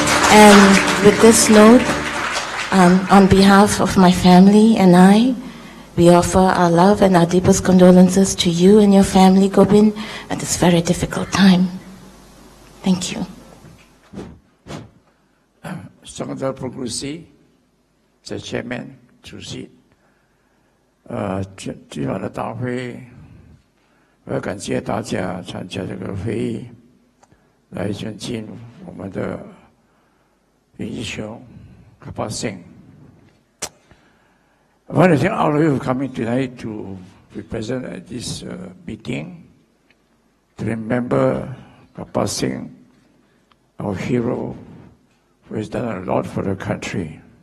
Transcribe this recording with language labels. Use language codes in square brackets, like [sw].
[en] And with this note, on behalf of my family and I, we offer our love and our deepest condolences to you and your family, Gobind, at this very difficult time. Thank you. Secretary Progressi, the Chairman, [zh] 主席，今晚的大会，我要感谢大家参加这个会议，来尊敬我们的英雄Karpal Singh. [en] I want to thank all of you for coming tonight to be present at this meeting, to remember Karpal Singh, our hero, who has done a lot for the country.